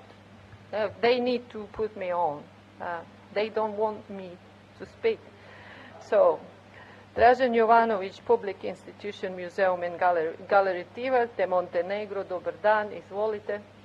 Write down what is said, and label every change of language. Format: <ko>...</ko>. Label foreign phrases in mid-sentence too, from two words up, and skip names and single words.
<en>They need to put me on. They don't want me to speak. So, Dražen Jovanović, Public Institution Museum and Galeritiva de Montenegro,</en> <sr>dobar dan, izvolite.</sr>